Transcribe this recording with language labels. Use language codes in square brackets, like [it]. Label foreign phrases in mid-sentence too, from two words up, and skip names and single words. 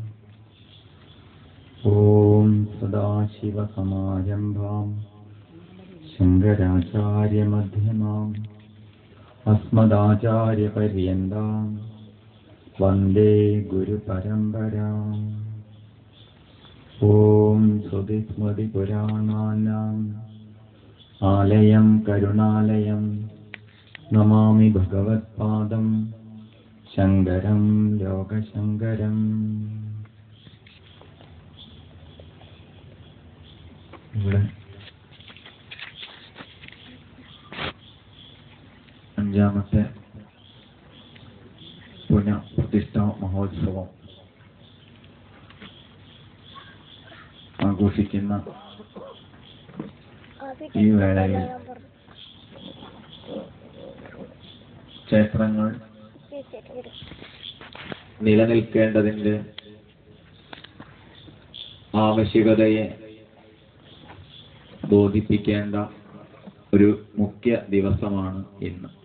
[sa] ओम सदाशिवसमारम्भां शङ्कराचार्यमध्यमाम् अस्मदाचार्यपर्यन्तां वन्दे गुरुपरम्पराम्। ओम श्रुतिस्मृतिपुराणानाम् आलयं करुणालयं नमामि भगवत्पादं शङ्करं लोकशङ्करम्। [ml] ഇവിടെ അഞ്ചാമത്തെ പുനഃപ്രതിഷ്ഠാ മഹോത്സവം ആഘോഷിക്കുന്ന ഈ വേളയിൽ ക്ഷേത്രങ്ങൾ നിലനിൽക്കേണ്ടതിന്റെ ആവശ്യകതയെ ബോധിപ്പിക്കേണ്ട ഒരു മുഖ്യ ദിവസമാണ് ഇന്ന്.